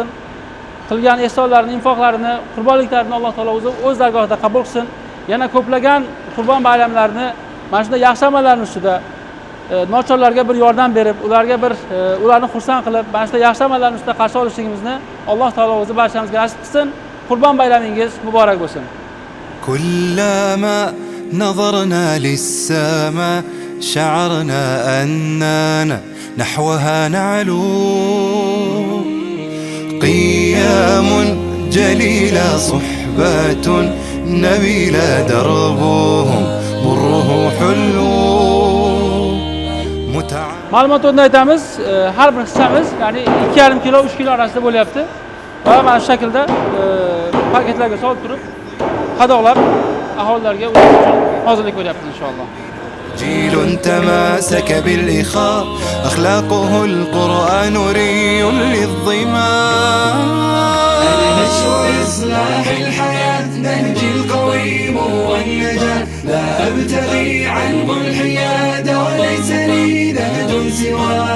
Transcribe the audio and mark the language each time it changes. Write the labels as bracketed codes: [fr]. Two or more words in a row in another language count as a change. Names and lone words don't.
[uz] Qilgan ehsonlarini, infoqlarini, qurbonliklarini Alloh taolo o'z dargohida qabul qilsin. Yana ko'plagan qurbon bayramlarini mana shunday yaxshi amallarning ustida nochorlarga bir yordam berib, ularni xursand qilib, mana shunday yaxshi amallarning ustida qarshi olishligimizni Alloh taolo o'zi barchamizga nasib qilsin. Qurbon bayramingiz muborak bo'lsin. [ar] كلما نظرنا للسماء شعرنا أننا نحوها نعلو قيام جليلة صحبة نبيلة دربهم مره حلو [uz] Ma'lumot o'rnida aytamiz, har bir hissamiz, ya'ni 2,5 kilo, 3 kilo orasida bo'lyapti. Va mana shu shaklda paketlarga solib turib, qadoqlab aholilarga o'tish uchun hozirlik ko'ryapmiz inshaalloh. [ar] جيل تماسك بالإخاء أخلاقه القرآن ري للظماء أنا نشر إصلاح الحياة نهج القويم والنجاة لا أبتغي عنه الحياد وليس لي نهج سواه